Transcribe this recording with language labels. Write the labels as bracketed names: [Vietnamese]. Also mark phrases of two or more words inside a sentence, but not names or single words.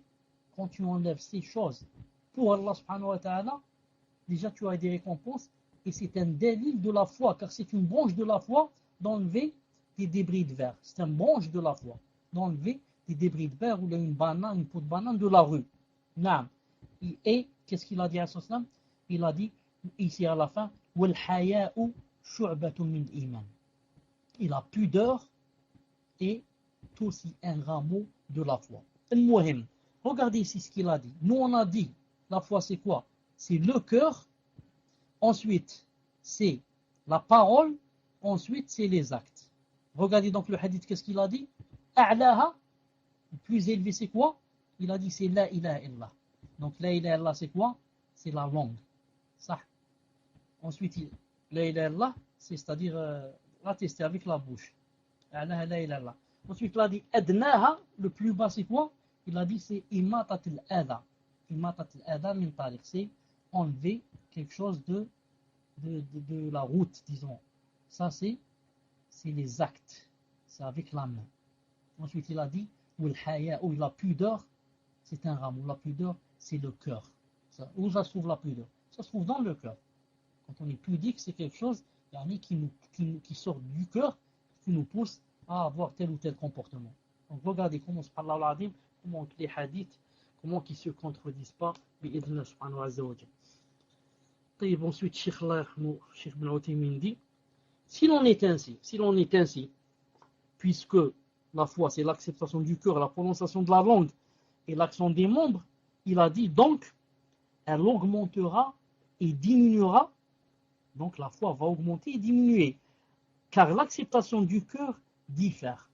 [French] Quand tu enlèves ces choses pour Allah subhanahu wa ta'ala, déjà tu as des récompenses et c'est un délit de la foi, car c'est une branche de la foi d'enlever des débris de verre. C'est une branche de la foi d'enlever des débris de verre ou une banane, une peau de banane de la rue. Naam. Et qu'est-ce qu'il a dit à Sallam? Il a dit ici à la fin [Arabic] والحياء شعبة من الإيمان. [French] Et la pudeur est aussi un rameau de la foi. Al-Muhim. Regardez ici ce qu'il a dit. Nous on a dit la foi c'est quoi? C'est le cœur. Ensuite c'est la parole. Ensuite c'est les actes. Regardez donc le hadith, qu'est-ce qu'il a dit? A'laha, le plus élevé c'est quoi? Il a dit c'est [Arabic] لا إله إلا الله. [French] Donc [Arabic] لا إله إلا الله [French] c'est quoi? C'est la langue. Ça. Ensuite [Arabic] لا إله إلا الله, [French] c'est-à-dire l'attester avec la bouche. [Arabic] أعلاها لا إله إلا الله. [French] Ensuite il a dit adnaha, le plus bas c'est quoi? Il a dit c'est [Arabic] إماطة الأذى. إماطة الأذى من طريق, [French] c'est enlever quelque chose de la route, disons. Ça c'est les actes. C'est avec la main. Ensuite, il a dit, ou la pudeur, c'est un rameau. La pudeur, c'est le cœur. Où ça se trouve la pudeur? Ça se trouve dans le cœur. Quand on est pudique, c'est quelque chose qui sort du cœur, qui nous pousse à avoir tel ou tel comportement. Donc, regardez comment comment les hadiths, comment ils ne se contredisent pas, [Arabic] بإذنه سبحانه وتعالى. [French] طيب, ensuite, Cheikh [Arabic] الله يرحمه, [French] Cheikh Ibn Uthaymin dit, si l'on est ainsi, puisque la foi c'est l'acceptation du cœur, la prononciation de la langue et l'action des membres, il a dit donc, elle augmentera et diminuera, donc la foi va augmenter et diminuer, car l'acceptation du cœur diffère.